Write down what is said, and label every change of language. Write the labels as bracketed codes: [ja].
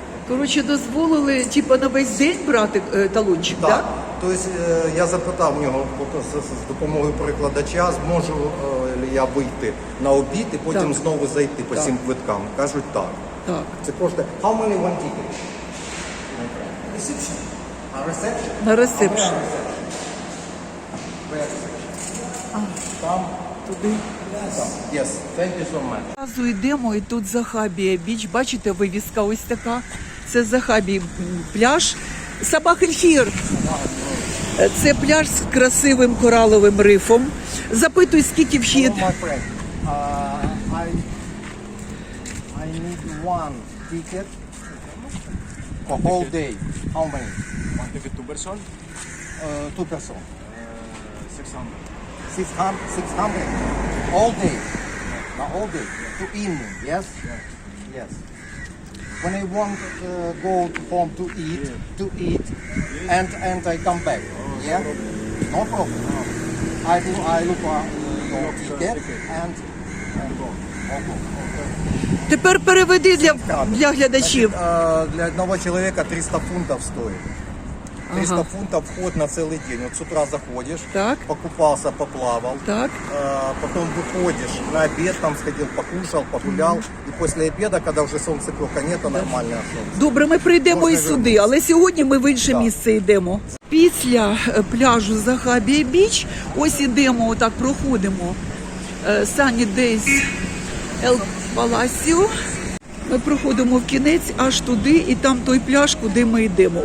[uk] Коротше, дозволили на весь день брати талончик, так? Так. Тобто я запитав в нього з допомогою перекладача, зможу ли я вийти на обід і потім Так. знову зайти по Так. всім квиткам. Кажуть, так. Так. Це коштує. [en] How many one ticket? Reception. A reception? [uk] На ресепшн. Там. Туди. [en] Yes. Thank you so much. [uk] Разу йдемо, і тут Захабія біч. Бачите, вивіска ось така. Це Захабій пляж. Сабах ель-Хір. Це пляж з красивим кораловим рифом. Запитуй, скільки вхід. [en] Hello, my friend. I need one ticket for whole day. How many? One ticket, two person, Two person. 600. 600? All day. Now all day. To evening, yes? Yes. When I want go to home to eat, and I come back. Yeah? No problem. I look for your ticket and go. [uk] Тепер переведи для глядачів. [ru] Для одного человека 300 фунтов стоит. 300 фунтов вход на целый день. Вот с утра заходишь, [uk] Так. [ru] покупался, поплавал, [uk] Так. [ru] потом выходишь на обед, там сходил, покушал, погулял, и после обеда, когда уже солнцепека нет, то нормальное солнце. [uk] Добре, ми прийдемо Можна і сюди, вернутися. але сьогодні ми в інше місце йдемо. Після пляжу Захабія біч, ось ідемо, отак проходимо Sunny Days El Palacio. Ми проходимо в кінець аж туди, і там той пляж, куди ми йдемо.